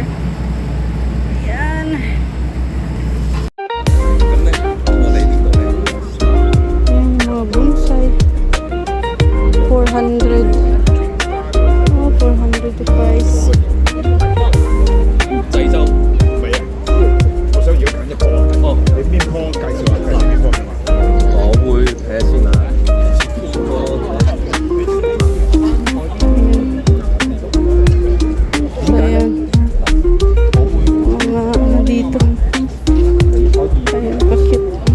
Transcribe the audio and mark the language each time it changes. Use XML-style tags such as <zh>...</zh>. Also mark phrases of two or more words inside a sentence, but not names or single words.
<tl>Ayan. Ayan, mga bonsai. 400.</tl> <en>Oh, 400 the price.</en> <yue>濟州未啊，我想如果揀一樖啊，哦，你邊樖介紹下？介紹邊樖嘅嘛？我會睇下先啊。</yue> <tl>So, ayan. Mga ano dito. Ayan, pa-cute.</tl>